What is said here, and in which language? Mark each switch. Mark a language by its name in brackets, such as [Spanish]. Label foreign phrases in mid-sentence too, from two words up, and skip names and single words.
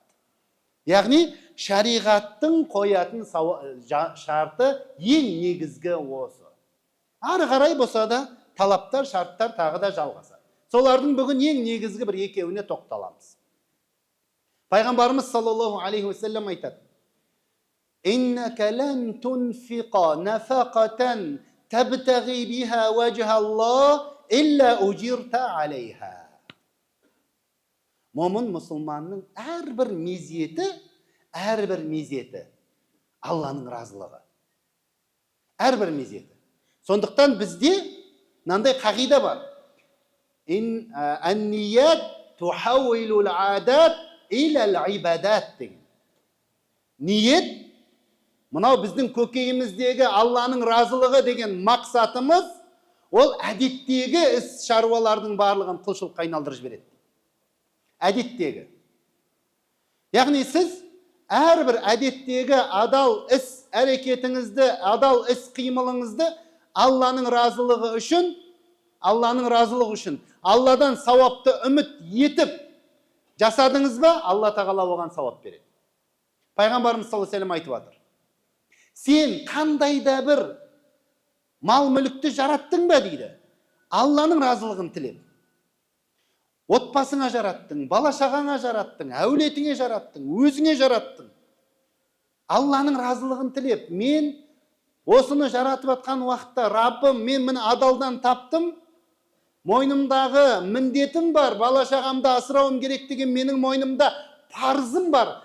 [Kazakh] Яғни шариғаттың қоятын шарты ең негізгі осы. Ары қарай болса да талаптар, шарттар тағы да жалғасады. Солардың бүгін ең негізгі бір екеуіне тоқталамыз. [Arabic] Пайғамбарымыз صلى الله عليه وسلم айтады: «إنك لن تنفق نفقة تبتغي بها وجه الله إلا أجرت عليها». [Kazakh] Момын мұсылманның әрбір мезеті Алланың разылығы. Әрбір мезеті. Сондықтан бізде мынандай қағида бар. [Arabic] النية تحول العادات إلى العبادات деген. [Kazakh] Ниет, мынау біздің көкейіміздегі Алланың разылығы деген мақсатымыз, ол әдеттегі іс шаруалардың барлығын құлшылыққа айналдырып жібереді. Әдеттегі. Яғни сіз әрбір әдеттегі адал іс әрекетіңізді, адал іс қимылыңызды Алланың разылығы үшін, Алладан сауапты үміт етіп жасадыңыз ба, Алла тағала оған сауап береді. Пайғамбарымыз [Arabic] صلى الله عليه وسلم [Kazakh] айтып жатыр: сен қандай да бір мал мүлікті жараттың ба дейді, Алланың разылығын тілеп. Отбасыңа жараттың, бала шағаңа жараттың, әулетіңе жараттың, өзіңе жараттың. Алланың разылығын тілеп, мен осыны жаратып атқан уақытта Раббым, мен мені адалдан таптым, мойнымдағы міндетім бар, бала шағамды асырауым керек деген менің мойнымда парызым бар.